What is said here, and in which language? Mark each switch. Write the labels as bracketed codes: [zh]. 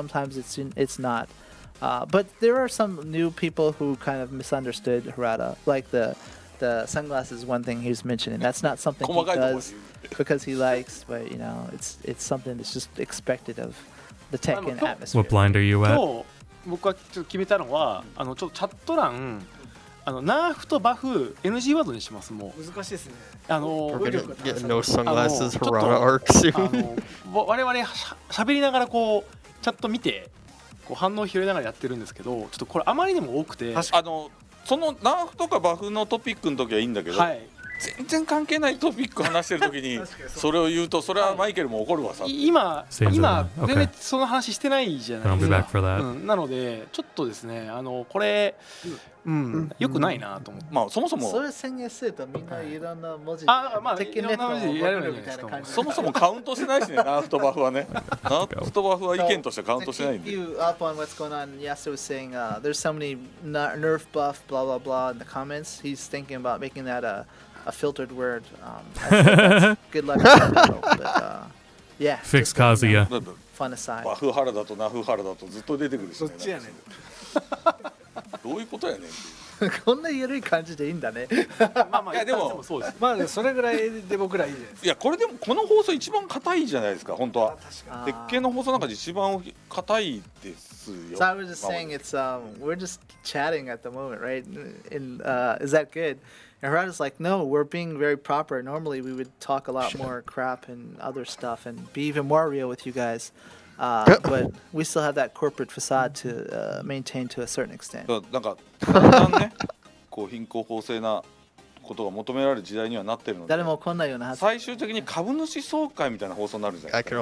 [en] Sometimes it's not. But there are some new people who kind of misunderstood Harada, like the sunglasses. One thing he was mentioning. That's not something he does because he likes, but it's something that's just expected of the Tekken atmosphere. What blind are you at? [ja] 僕はちょっと決めたのはちょっとチャット欄ナーフとバフ NG ワードにします。もう難しいですね。 [en] We're gonna get no sunglasses Harada arc soon. [ja] 我々喋りながらこうチャット見てこう反応を拾いながらやってるんですけど、ちょっとこれあまりにも多くて、そのナーフとかバフのトピックの時はいいんだけど、全然関係ないトピック話してる時にそれを言うとそれはマイケルも怒るわさ。今全然その話してないじゃないですか。なのでちょっとですねこれよくないなと思って。まあそもそもそれ宣言するとみんないろんな文字いろんな文字やればいいんじゃないですか。そもそもカウントしないしね、ナーフとバフはね。ナーフとバフは意見としてカウントしないんで。 [en] You up on what's going on? Yasuo was saying there's so many nerf buff blah blah blah in the comments. He's thinking about making that a filtered word. Good luck with that, but yeah. Fix Kazuya. Fun aside. [ja] バフハラだとナフハラだとずっと出てくるしね。どっちやねん。どういうことやねん。こんな緩い感じでいいんだね。いやでもそうです。まあそれぐらいで僕らいいです。いやこれでもこの放送一番硬いじゃないですか本当は。鉄拳の放送の中で一番硬いですよ。 [en] So I was just saying it's we're just chatting at the moment, right? And is that good? And Harada's like, no, we're being very proper. Normally we would talk a lot more crap and other stuff and be even more real with you guys. But we still have that corporate facade to maintain to a certain extent. [ja] なんかだんだんね、こう貧困法制なことが求められる時代にはなってるので、誰もこんなような最終的に株主総会みたいな放送になるじゃないですか。